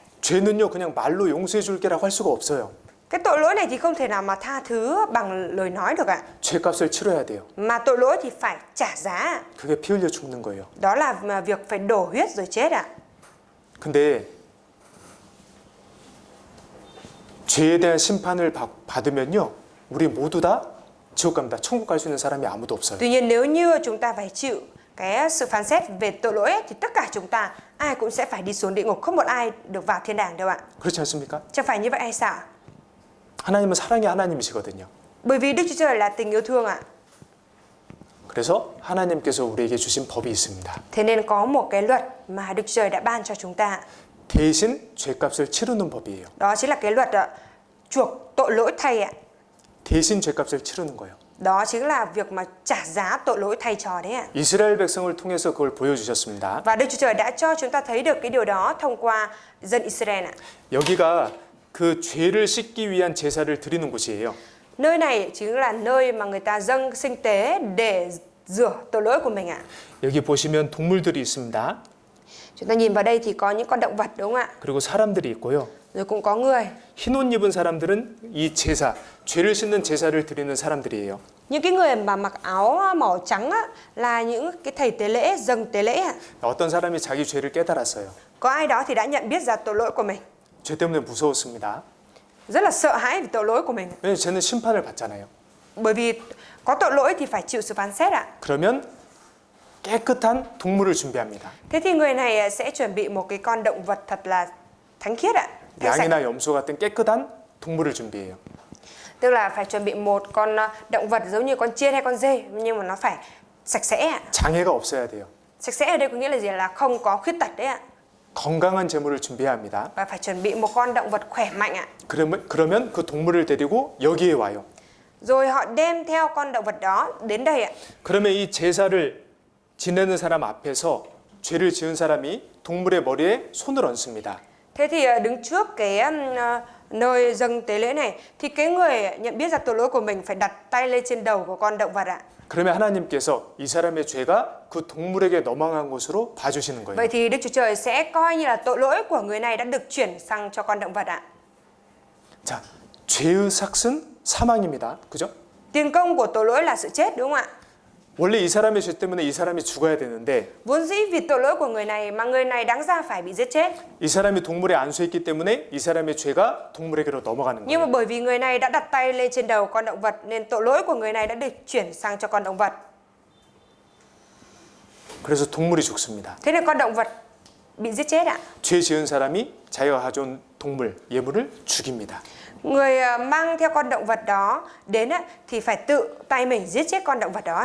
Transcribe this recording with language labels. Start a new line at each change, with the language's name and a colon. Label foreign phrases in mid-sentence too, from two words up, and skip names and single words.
Korean: 죄는요 그냥 말로 용서해 줄게라고 할 수가 없어요.
Vietnamese: Cái tội lỗi này thì không thể nào mà tha thứ bằng lời nói được ạ.
Korean: 죄값을 치러야 돼요.
Vietnamese: Mà tội lỗi thì phải trả giá ạ.
Korean: 그게 피 흘려 죽는 거예요.
Vietnamese: Đó là việc phải đổ huyết rồi chết ạ.
Korean: 근데 죄에 대한 심판을 받으면요 우리 모두 다 지옥 갑니다. 천국 갈 수 있는 사람이 아무도 없어요.
Vietnamese: Tuy nhiên nếu như chúng ta phải chịu cái sự phán xét về tội lỗi ấy, thì tất cả chúng ta ai cũng sẽ phải đi xuống địa ngục, không một ai được vào thiên đàng đâu ạ.
Korean: 그렇지 않습니까?
Vietnamese: Chẳng phải như vậy hay sao?
Korean: 하나님은 사랑의 하나님이시거든요.
Vietnamese: Bởi vì Đức Chúa Trời là tình yêu thương ạ.
Korean: 그래서 하나님께서 우리에게 주신 법이 있습니다.
Vietnamese: Thế nên có một cái luật mà Đức Chúa Trời đã ban cho chúng ta.
Korean: 대신 죄값을 치르는 법이에요.
Vietnamese: Đó chính là cái luật chuộc tội lỗi thay ạ.
Korean: 대신 죄값을 치르는 거예요.
Vietnamese: Đó chính là việc mà trả giá tội lỗi thay cho đấy ạ.
Korean: 이스라엘 백성을 통해서 그걸 보여주셨습니다.
Vietnamese: Và Đức Chúa Trời đã cho chúng ta thấy được cái điều đó thông qua dân Israel ạ.
Korean: 여기가 그 죄를 씻기 위한 제사를 드리는 곳이에요.
Vietnamese: Nơi này chính là nơi mà người ta dâng sinh tế để rửa tội lỗi của mình ạ.
Korean: 여기 보시면 동물들이 있습니다.
Vietnamese: Chúng ta nhìn vào đây thì có những con động vật đúng không ạ?
Korean: 그리고 사람들이 있고요.
Vietnamese: Rồi cũng có người.
Korean: 흰 옷 입은 사람들은 이 제사, 죄를 씻는 제사를 드리는 사람들이에요.
Vietnamese: Những cái người mà mặc áo màu trắng á, là những cái thầy tế lễ, dâng tế lễ ạ.
Korean: 어떤 사람이 자기 죄를 깨달았어요.
Vietnamese: Có ai đó thì đã nhận biết ra tội lỗi của mình.
Korean: 죄 때문에 무서웠습니다.
Vietnamese: Rất là sợ hãi vì tội lỗi của mình.
Korean: 왜냐면 죄는 심판을 받잖아요.
Vietnamese: Bởi vì có tội lỗi thì phải chịu sự phán xét ạ.
Korean: 그러면 깨끗한 동물을 준비합니다.
Vietnamese: Thế thì người này sẽ chuẩn bị một cái con động vật thật là thánh khiết ạ. Thanh sạch.
Korean: 양이나 염소 같은 깨끗한 동물을 준비해요.
Vietnamese: Tức là phải chuẩn bị một con động vật giống như con chiên hay con dê, nhưng mà nó phải sạch sẽ ạ.
Korean: 장애가 없어야 돼요.
Vietnamese: Sạch sẽ ở đây có nghĩa là gì? Là không có khuyết tật đấy ạ.
Korean: 건강한 제물을 준비해야 합니다.
Vietnamese: Và phải chuẩn bị một con động vật khỏe mạnh ạ.
Korean: 그러면 그 동물을 데리고 여기에 와요.
Vietnamese: Rồi họ đem theo con động vật đó đến đây ạ.
Korean: 그러면 이 제사를 지내는 사람 앞에서 죄를 지은 사람이 동물의 머리에 손을 얹습니다.
Vietnamese: Thế thì đứng trước cái nơi dâng tế lễ này thì cái người nhận biết ra tội lỗi của mình phải đặt tay lên trên đầu của con động vật ạ.
Korean: 그러면 하나님께서 이 사람의 죄가 그 동물에게 넘어간 것으로 봐주시는 거예요.
Vietnamese: Vậy thì Đức Chúa Trời sẽ coi như là tội lỗi của người này đã được chuyển sang cho con động vật ạ.
Korean: 자, 죄의 삭은 사망입니다. 그죠?
Vietnamese: Tiền công của tội lỗi là sự chết đúng không ạ?
Korean: 원래 이 사람의 죄 때문에 이 사람이 죽어야 되는데
Vietnamese: Vốn dĩ vì tội lỗi của người này mà người này đáng ra phải bị giết chết.
Korean: 이 사람이 동물에 안수했기 때문에 이 사람의 죄가 동물에게로 넘어가는
Vietnamese: Nhưng mà
Korean: 거예요.
Vietnamese: bởi vì người này đã đặt tay lên trên đầu con động vật nên tội lỗi của người này đã được chuyển sang cho con động vật.
Korean: 그래서 동물이 죽습니다.
Vietnamese: Thế nên con động vật bị giết chết ạ.
Korean: 죄 지은 사람이 자기가 가져온 동물, 예물을 죽입니다.
Vietnamese: Người mang theo con động vật đó đến thì phải tự tay mình giết chết con động vật đó.